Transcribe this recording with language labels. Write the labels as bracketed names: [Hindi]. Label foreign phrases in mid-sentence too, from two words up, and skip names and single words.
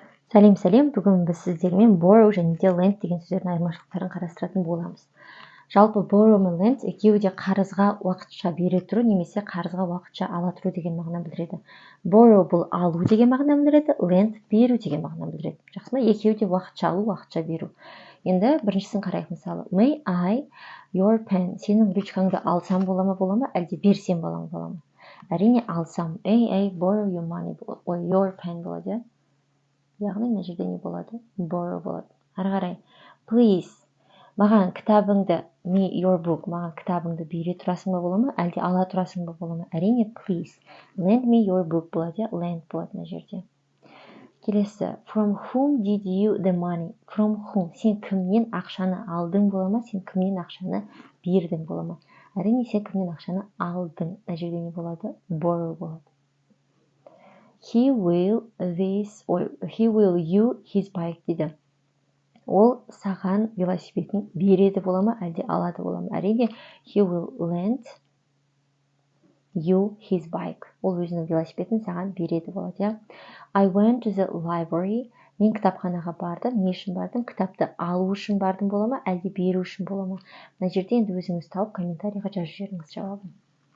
[Kazakh] Сәлем, бүгін біз сіздермен borrow және де lend деген сөздердің айырмашылықтарын қарастыратын боламыз. Жалпы borrow мен lend екеуі де қарызға уақытша бере тұру немесе қарызға уақытша ала тұру деген мағына білдіреді. Borrow бұл алу деген мағына білдіреді, lend беру деген мағына білдіреді. Жақсы ма? Екеуі де уақытша алу, уақытша беру. Енді біріншісін қарайық мысалы. [English] May I your pen? [Kazakh] Сенің ручкаңды алсам бола ма, әлде берсем бола ма? Әрине алсам. [English] I borrow your money, your pen болады. [Kazakh] Яғни мына жерде не болады? Borrow болады. Ары қарай. Please, маған кітабыңды, [English] your book, [Kazakh] маған кітабыңды бере тұрасың ба бола ма, әлде ала тұрасың ба бола ма? Әрине, [English] please. Lend me your book [Kazakh] болады, lend болады мына жерде. Келесі. [English] From whom did you the money? From whom? [Kazakh] Сен кімнен ақшаны алдың бола ма, сен кімнен ақшаны бердің бола ма? Әрине, сен кімнен ақшаны алдың. Мына жерде не болады? Borrow болады. [English] He will you his bike дейді. [Kazakh] Ол саған велосипедін береді бола ма, әлде алады бола ма? Әрине, [English] he will lend you his bike. [Kazakh] Ол өзінің велосипедін саған береді болады. [English] I went to the library. [Kazakh] Мен кітапханаға бардым. Не үшін бардым? Кітапты алу үшін бардым бола ма, әлде беру үшін бола ма? Мына жерде енді өзіңіз тауып комментарийға жазып жіберіңіз жауабын.